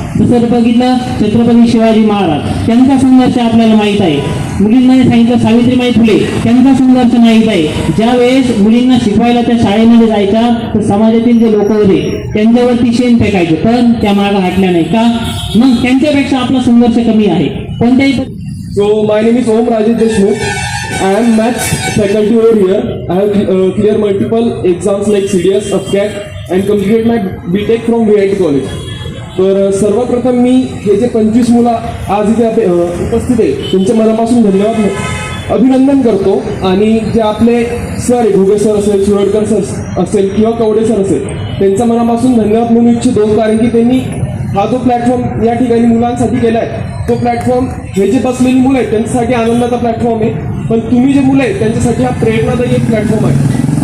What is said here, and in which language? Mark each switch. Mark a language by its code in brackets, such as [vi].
[mr] जसं बघितलं छत्रपती शिवाजी महाराज, त्यांचा संघर्ष आपल्याला माहीत आहे. मुलींमध्ये सांगितलं सावित्रीबाई फुले, त्यांचा संघर्ष माहीत आहे. ज्यावेळेस मुलींना शिकवायला त्या शाळेमध्ये जायच्या तर समाजातील जे लोक होते त्यांच्यावरती शेण फेकायचे, पण त्या मागं हटल्या नाही का. मग त्यांच्यापेक्षा आपला संघर्ष कमी आहे कोणत्याही. [en] So my name is Om Rajesh Deshmukh. I am maths faculty over here. I have cleared multiple exams like CDS, AFCAT and completed my BTech from VIT college. [mr] तर सर्वप्रथम मी हे जे 25 मुलं आज इथे उपस्थित आहे त्यांचे मनापासून धन्यवाद अभिनंदन करतो. आणि जे आपले सर आहे, घुगे सर असेल, शिरोडकर सर असेल किंवा कवडे सर असेल, त्यांच्या मनापासून धन्यवाद म्हणू इच्छितो. कारण की त्यांनी हा जो प्लॅटफॉर्म या ठिकाणी मुलांसाठी केला आहे तो प्लॅटफॉर्म हे जे बसलेली मुलं आहेत त्यांच्यासाठी आनंदाचा प्लॅटफॉर्म आहे, पण तुम्ही जे मुलं आहेत त्यांच्यासाठी हा प्रेरणादायी एक प्लॅटफॉर्म आहे.